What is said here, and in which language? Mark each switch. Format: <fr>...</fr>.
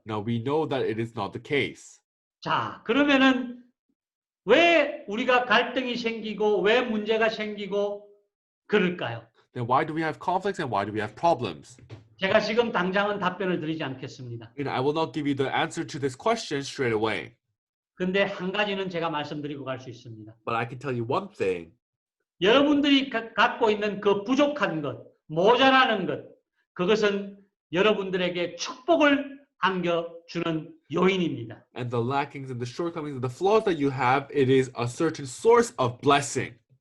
<en>No, we know that it is not the case.</en> <ko>자, 그러면은 왜 우리가 갈등이 생기고 왜 문제가 생기고 그럴까요?</ko> <en>Then why do we have conflicts and why do we have problems?</en> <ko>제가 지금 당장은 답변을 드리지 않겠습니다.</ko> <en>I will not give you the answer to this question straight away.</en> <ko>근데 한 가지는 제가 말씀드리고 갈 수 있습니다.</ko> <en>But I can tell you one thing.</en> <ko>여러분들이 갖고 있는 그 부족한 것, 모자라는 것, 그것은 여러분들에게 축복을 안겨주는 요인입니다.</ko> <en>And the lackings and the shortcomings and the flaws that you have, it is a certain source of blessing.</en>